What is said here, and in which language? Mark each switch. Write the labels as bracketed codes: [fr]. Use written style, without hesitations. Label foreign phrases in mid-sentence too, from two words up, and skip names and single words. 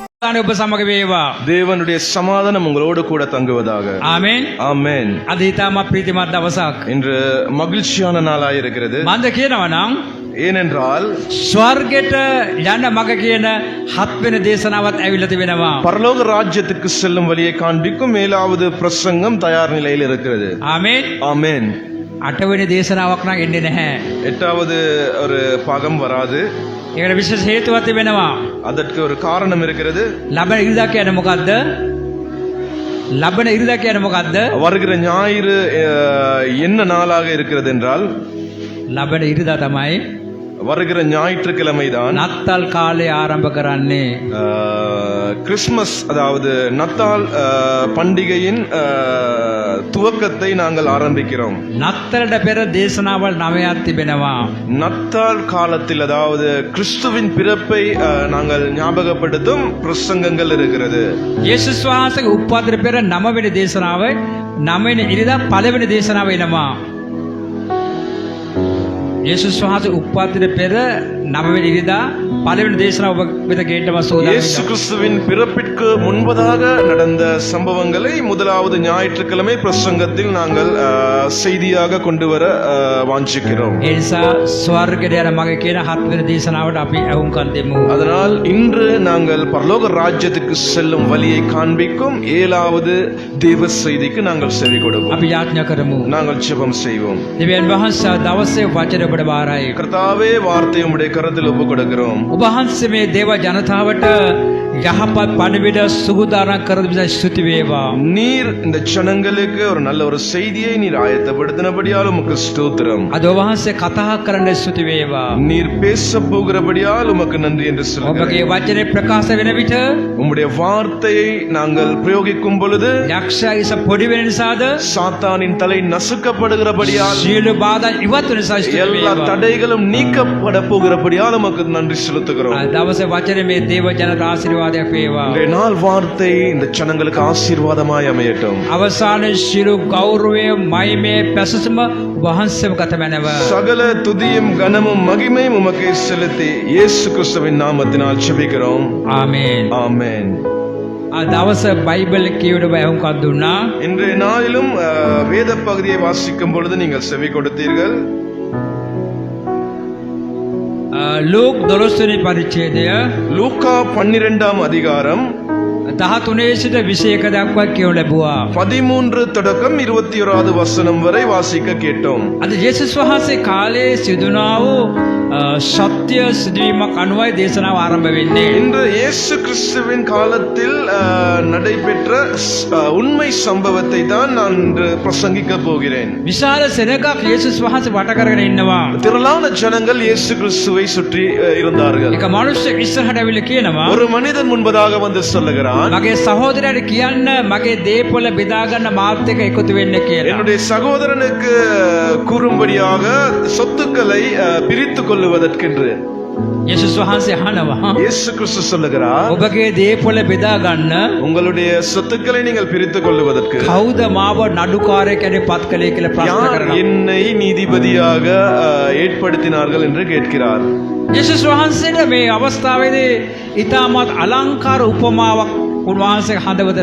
[si] සමාදානය ඔබ සමග වේවා. [ta] தேவனுடைய சமாதானம் உங்களோடு கூட தங்குவதாக. [si] ආමෙන්. [ta] ஆமென். [si] අද ඊටම ප්‍රීතිමත් දවසක්. [ta] இன்று மகிழ்ச்சியான நாளாய் இருக்கிறது. [si] මන්ද කියනවා නම් [ta] ஏனென்றால் [si] ස්වර්ගයට යන මග කියන 7 වෙනි දේශනාවත් ඇවිල්ලා තිබෙනවා. [ta] பரலோக ராஜ்யத்துக்கு செல்லும் வழியை காண்பிக்கும் 7வது பிரசங்கம் தயார் நிலையில் இருக்கிறது. [si] ආමෙන්. [ta] ஆமென். [si] 8 වෙනි දේශනාවක් නම් එන්නේ නැහැ. [ta] 8வது ஒரு பாகம் வராது. [si] ඒකට විශේෂ හේතුවක් තිබෙනවා. [ta] அதற்கு ஒரு காரணம் இருக்கிறது. [si] ලබන ඉරිදා කියන්නේ මොකද්ද? ලබන ඉරිදා කියන්නේ මොකද්ද? [ta] வருகிற ஞாயிறு என்ன நாளாக இருக்கிறது என்றால் [si] ලබන ඉරිදා තමයි [ta] வருகிற ஞாயிற்றுக்கிழமை தான் [si] නත්තල් කාලය ආරම්භ කරන්නේ. [ta] கிறிஸ்மஸ் அதாவது நத்தால் பண்டிகையின் துவக்கத்தை நாங்கள் ஆரம்பிக்கிறோம். [si] නත්තලට පෙර දේශනාවල් 9ක් තිබෙනවා. [ta] நத்தால் காலத்தில் அதாவது கிறிஸ்துவின் பிறப்பை நாங்கள் ஞாபகப்படுத்தும் பிரசங்கங்கள் இருக்கிறது. [si] යේසුස් වහන්සේගේ උප්පාදයට පෙර 9 වෙනි දේශනාවයි 9 වෙනි ඉරිදා පළවෙනි දේශනාව එනවා. යේසුස් වහන්සේ උප්පාදයට පෙර 9 වෙනි ඉරිදා පළවෙනි දේශනාව ඔබ වෙත ගේන්නම සෝදානම්. [ta] இயேசு கிறிஸ்துவின் பிறப்பிற்கு முன்பதாக நடந்த சம்பவங்களை முதலாவது ஞாயிற்றுக்கிழமை பிரசங்கத்தில் நாங்கள் செய்தியாக கொண்டு வர வாஞ்சிக்கிறோம். [si] ඒ නිසා ස්වර්ගයට යන මග කියන 7 වෙනි දේශනාවට අපි අහුම්කම් දෙමු. [ta] அதனால் இன்று நாங்கள் பரலோக ராஜ்யத்துக்கு செல்லும் வழியை காண்பிக்கும் 7வது தேவ செய்திக்கு நாங்கள் செவி கொடுப்போம். [si] අපි යාඥා කරමු. [ta] நாங்கள் ஜெபம் செய்வோம். [si] දෙවියන් වහන්සේ දවසේ වචන ඔබට බාරයි. [ta] கர்த்தாவே, வார்த்தை உம்முடைய கரத்தில் ஒப்பு கொடுக்கிறோம். [si] ඔබ වහන්සේ මේ දේව ජනතාවට යහපත් පණිවිඩ සුගුදානම් කර දෙන ස්තුති වේවා. [ta] நீர் இந்த ஜனங்களுக்கு ஒரு நல்ல ஒரு செய்தியை நீர் ஆயத்தப்படுத்தினபடியால் உமக்கு ஸ்தோத்திரம். [si] අද ඔබ වහන්සේ කතා කරන්න ස්තුති වේවා. [ta] நீர் பேச போகிறபடியால் உமக்கு நன்றி என்று சொல்கிறேன். [si] ඔබගේ වචනේ ප්‍රකාශ වෙන විට [ta] உம்முடைய வார்த்தையை நாங்கள் பிரயோகிக்கும் பொழுது [si] යක්ෂයා ඉස පොඩි වෙන නිසාද [ta] சாத்தானின் தலை நசுக்கப்படுகிறபடியால் [si] සියලු බාධා ඉවත් වෙන නිසා ස්තුති [ta] எல்லா [si] වේවා. [ta] தடைகளும் நீக்கப்பட போகிறபடியால் உமக்கு நன்றி செலுத்துகிறோம். [si] අද දවසේ වචනේ මේ දේව ජනතා ආශිර්වාදයක් වේවා. [ta] இன்றைய நாள் வார்த்தை இந்த ஜனங்களுக்கு ஆசீர்வாதமாய் அமையட்டும். [si] අවසාන සියලු ගෞරවය මහිමේ පැසසුම වහන්සේම ගත මැනව. [ta] சகல துதியும் கனமும் மகிமையும் உமக்கு செலுத்தி இயேசு கிறிஸ்துவின் நாமத்தினால் ஜெபிக்கிறோம். [si] ආමේන්. [ta] ஆமென். [si] අද දවසේ බයිබල් කියවඩ බයහුම්කම් දුන්නා. [ta] இன்றைய நாளிலும் வேத பகுதியை வாசிக்கும் பொழுது நீங்கள் செவி கொடுத்தீர்கள். [si] ලූක් 12 වෙනි පරිච්ඡේදය [ta] லூக்கா 12ஆம் அதிகாரம் [si] 13 සිට 21 දක්වා කියවන ලැබුවා. [ta] 13 தொடக்கம் 21வது வசனம் வரை வாசிக்க கேட்டோம். [si] අද යේසුස් වහන්සේ කාලේ සිදුනා වූ සත්‍ය සිදුවීමක් අනුවයි දේශනාව ආරම්භ වෙන්නේ. [ta] இன்று இயேசு கிறிஸ்துவின் காலத்தில் நடைபெற்ற உண்மை சம்பவத்தை தான் நான் இன்று பிரசங்கிக்க போகிறேன். [si] විශාල සෙනගක් යේසුස් වහන්සේ වට කරගෙන ඉන්නවා. [ta] திரளான ஜனங்கள் இயேசு கிறிஸ்துவை சுற்றி இருந்தார்கள். [si] එක මිනිහෙක් ඉස්සරහට ඇවිල්ලා කියනවා [ta] ஒரு மனிதன் முன்பதாக வந்து சொல்லுகிறான், [si] මගේ සහෝදරයාට කියන්න මගේ දේපොළ බෙදා ගන්න මාත් එක්ක එකතු වෙන්න කියලා. [ta] என்னுடைய சகோதரனுக்கு கூறும்படியாக சொத்துக்களை பிரித்துக் கொள்ளுவதற்கென்று [si] යේසුස් වහන්සේ අහනවා [ta] இயேசு கிறிஸ்து சொல்லுகிறார், [si] ඔබගේ දේපොළ බෙදා ගන්න [ta] உங்களுடைய சொத்துக்களை நீங்கள் பிரித்துக் கொள்ளுவதற்கு [si] කවුද මාව නඩුකාරයෙක් ඇරේ පත් කළේ කියලා ප්‍රශ්න [ta] யார் [si] කරනවා. [ta] என்னை நீதிபதியாக ஏற்படுத்தினார்கள் என்று கேட்கிறார். [si] යේසුස් වහන්සේට මේ අවස්ථාවේදී ඊටමත් අලංකාර උපමාවක් උන්වහන්සේ හදවතට